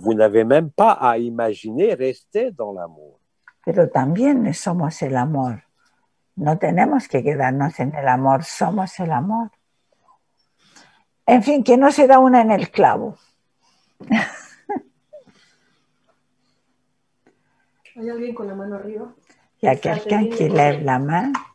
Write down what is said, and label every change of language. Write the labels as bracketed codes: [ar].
[fr] Vous n'avez même pas à imaginer rester dans l'amour. [es] Pero también somos el amor. No tenemos que quedarnos en el amor, somos el amor. En fin, que no se da una en el clavo. ¿Hay alguien con la mano arriba? [fr] Il y a quelqu'un qui lève la main.